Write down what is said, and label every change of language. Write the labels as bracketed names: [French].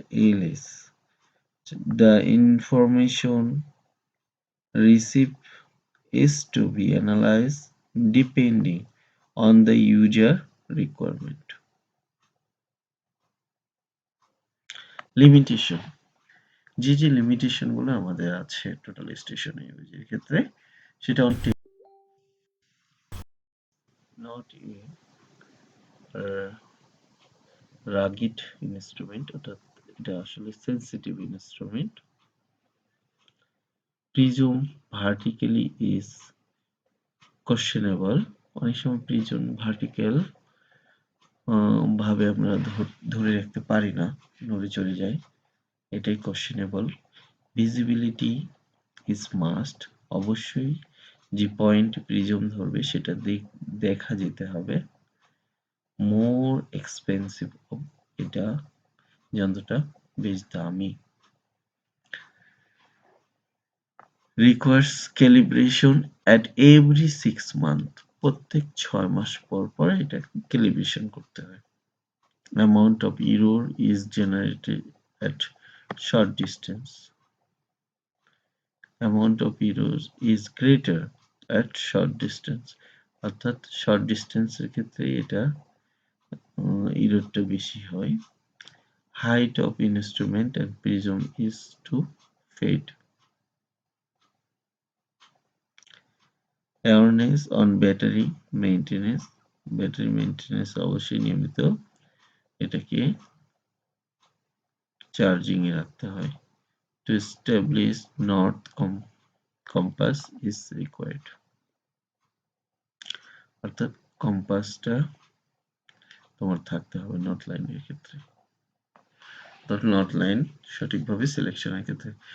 [English] LS, the information received is to be analyzed depending on the user requirement. [Bangla] Limitation, যে যে limitation গুলো আমাদের আছে টোটাল স্টেশন ইউজের ক্ষেত্রে, সেটা [English] not a rugged instrument, [Bangla] অর্থাৎ এটা আসলে sensitive instrument. Prism vertically is questionable, অনেক সময় প্রিজম ভার্টিক্যাল ভাবে আমরা ধরে রাখতে পারি না, নড়ে চড়ে যায়, এটাই কোশ্চেনেবল। ভিজিবিলিটি ইজ মাস্ট, অবশ্যই যে পয়েন্ট প্রিজম ধরবে সেটা দেখা যেতে হবে। মোর এক্সপেন্সিভ, এটা যন্ত্রটা বেশ দামি। [English] requires calibration at every 6 month, [Bangla] প্রত্যেক 6 মাস পর পর এটা ক্যালিব্রেশন করতে হয়। [English] amount of error is generated at short distance, amount of error is greater at short distance, [Bangla] অর্থাৎ শর্ট ডিস্টেন্সের ক্ষেত্রে এটা এররটা বেশি হয়। [English] height of instrument and prism is to fade. awareness on battery maintenance, [Bangla] battery maintenance অবশ্যই নিয়মিত এটাকে charging এ রাখতে হয়। [English] to establish north compass is required, [Bangla] অর্থাৎ কম্পাসটা তোমার থাকতে হবে নর্থ লাইনের ক্ষেত্রে, নর্থ লাইন সঠিকভাবে সিলেকশনের ক্ষেত্রে।